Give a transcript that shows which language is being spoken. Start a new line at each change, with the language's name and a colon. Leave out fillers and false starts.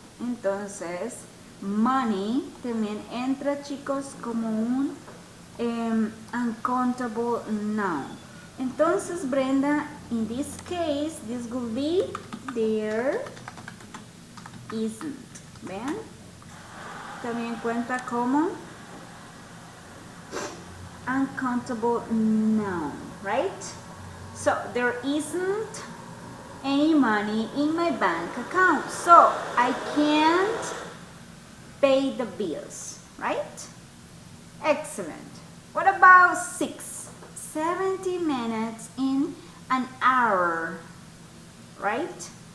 Spanish: Entonces, money también entra, chicos, como un
English: uncountable noun.
Spanish: Entonces,
English: Brenda, in this case, this will be there isn't.
Spanish: ¿Vean? También cuenta como
English: uncountable noun, right? So, there isn't any money in my bank account. So, I can't pay the bills, right? Excellent. What about 6? 70 minutes in an hour, right?